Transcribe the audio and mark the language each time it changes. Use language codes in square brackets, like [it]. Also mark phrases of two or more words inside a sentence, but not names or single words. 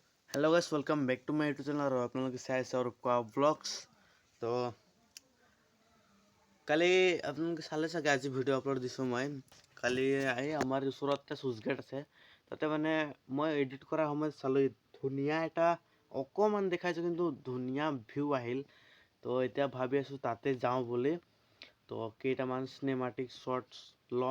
[en] hello guys, welcome back to my YouTube channel [hi] और आप लोगों के साथ सौरभ का ब्लॉग्स। [as] तो কালি আপোনালোকে চালে চাগে আজি [en] video upload [as] দিছোঁ মই। কালি আমাৰ ওচৰত এটা [en] sluice gate [as] আছে, তাতে মানে মই এডিট কৰাৰ সময়ত চালোঁ ধুনীয়া এটা অকণমান দেখাইছোঁ, কিন্তু ধুনীয়া ভিউ আহিল। তো এতিয়া ভাবি আছোঁ তাতে যাওঁ বুলি। তো কেইটামান [en] cinematic shorts [as] ল'ম।